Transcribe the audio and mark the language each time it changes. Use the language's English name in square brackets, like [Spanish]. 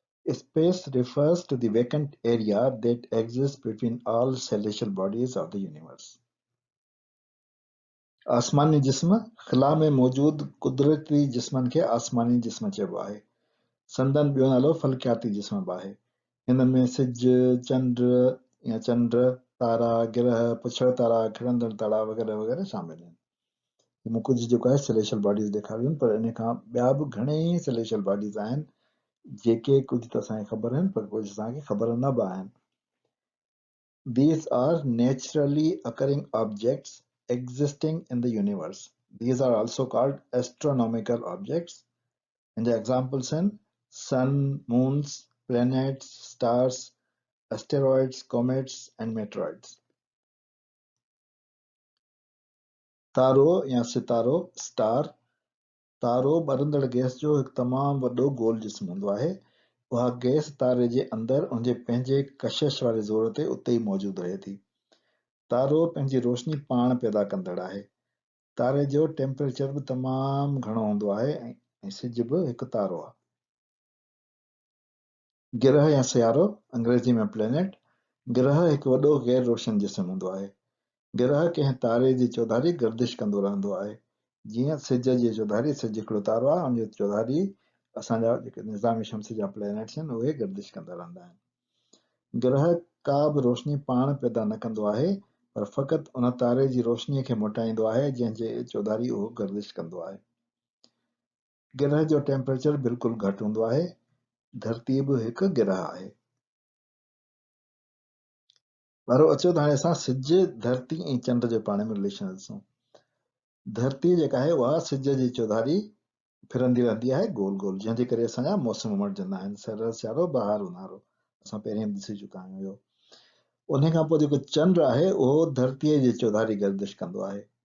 [English] Space refers to the vacant area that exists between all celestial bodies of the universe. [Sindhi] आसमानी जिस्म ख़िला में मौजूद कुदरती जिस्मनि खे आसमानी जिस्म चइबो आहे. संदन ॿियो नालो फलकियाती जिस्म बि आहे. हिन में सिज, चंड या चंड, तारा, ग्रह, पुछड़ तारा, खिड़ंदड़ तारा वग़ैरह वग़ैरह शामिल आहिनि. मूं कुझु जेको आहे सेलेशियल बॉडीज़ ॾेखारियूं आहिनि, पर इन खां ॿिया बि घणेई सेलेशियल बॉडीज़ आहिनि जेके कुझु त असांखे ख़बर आहिनि, पर कुझु असांखे ख़बर न बि आहिनि. [English] These are naturally occurring objects existing in the universe. These are also called astronomical objects. And the examples in sun, moons, planets, stars, asteroids, comets, and meteoroids. [Sindhi] तारो या सितारो, स्टार, तारो ॿरंदड़ गैस जो हिकु तमामु वॾो गोल जिस्म हूंदो आहे. उहा गैस तारे जे अंदरि उनजे पंहिंजे कशिश वारे ज़ोर ते उते ई मौजूदु रहे थी. तारो पंहिंजी रोशनी पाण पैदा कंदड़ आहे. तारे जो टेम्परेचर बि तमामु घणो हूंदो आहे ऐं सिज बि हिकु तारो आहे. गिरह या सियारो, अंग्रेज़ी में प्लेनेट, गिरह हिकु वॾो गैर रोशन जिस्म हूंदो आहे. गिरह कंहिं तारे जी चौधारी गर्दिश कंदो रहंदो आहे. जीअं सिज जी चौधारी, सिज हिकिड़ो तारो आहे, उनजी चौधारी असांजा जेके निज़ाम शम्स जा प्लेनेट्स आहिनि उहे गर्दिश कंदा रहंदा आहिनि. गिरह का बि रोशनी पाण पैदा न कंदो आहे, पर फ़क़ति उन तारे जी रोशनीअ खे मोटाईंदो आहे जंहिंजे चौधारी उहो गर्दिश कंदो आहे. गिरह जो टेम्परेचर बिल्कुलु घटि हूंदो आहे. धरती बि हिकु गिरह आहे. वारो अचो त हाणे असां सिज, धरती ऐं चंड जो पाण में रिलेशन ॾिसूं. धरती जेका आहे उहा सिज जी चौधारी फिरंदी रहंदी आहे गोल गोल, जंहिंजे करे असांजा मौसम मटिजंदा आहिनि. सरद, सियारो, बहार, ऊन्हारो असां पहिरीं ॾिसी चुका आहियूं. उन खां पोइ जेको चंड आहे उहो धरतीअ जी चौधारी गर्दिश कंदो आहे.